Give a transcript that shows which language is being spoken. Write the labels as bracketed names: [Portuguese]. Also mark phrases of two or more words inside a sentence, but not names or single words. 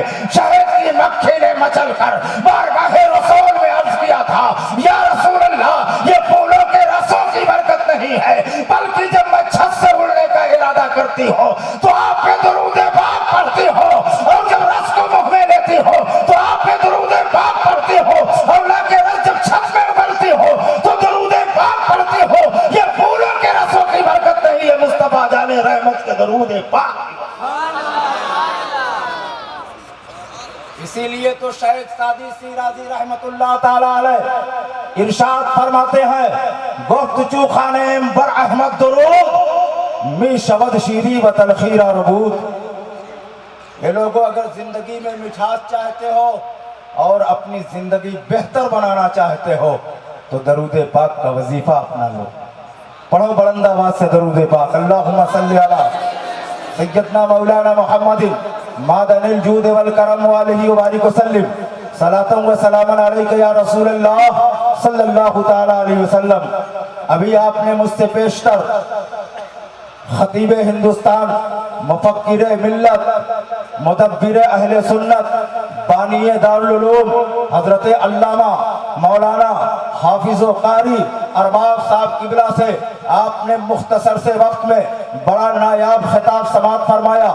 [Urdu] شہد کی مکھی نے مچل کر بارگاہ رسول میں عرض کیا تھا، [Arabic] یا رسول اللہ [Urdu] یہ پھولوں کے رسوں کی برکت نہیں ہے بلکہ جب میں چھت سے اڑنے کا ارادہ کرتی ہوں تو آپ پہ درود پاک پڑھتی ہو، اور جب رس کو منہ میں لیتی ہو تو آپ پہ درود پاک پڑھتی ہو، اور اللہ کے رس جب چھت میں اگلتی ہو تو درود پاک پڑھتی ہو۔ یہ پھولوں کے رسوں کی برکت نہیں ہے، مصطفیٰ جان رحمت کے درود پاک۔ اسی لیے تو شیخ سعدی شیرازی [Arabic] رحمت اللہ تعالی علیہ [Urdu] ارشاد فرماتے ہیں، [Persian] گفت چو خانے بر احمد درود می شود شیری و تلخیرہ ربود۔ [Urdu] یہ لوگوں اگر زندگی میں مٹھاس چاہتے ہو اور اپنی زندگی بہتر بنانا چاہتے ہو تو درود پاک کا وظیفہ اپنا لو، پڑھو بلند آواز سے درود پاک۔ [Arabic] اللہم صلی علی سیدنا مولانا محمد معدن الجود والکرم والہ وبارک وسلم، صلاۃ و سلام علیک یا رسول اللہ صلی اللہ تعالی علیہ وسلم۔ [Urdu] ابھی آپ نے مجھ سے پیشتر خطیب ہندوستان، مفکر ملت، مدبر اہل سنت، بانی دارالعلوم حضرت علامہ مولانا حافظ و قاری ارباب صاحب قبلہ سے آپ نے مختصر سے وقت میں بڑا نایاب خطاب سماعت فرمایا۔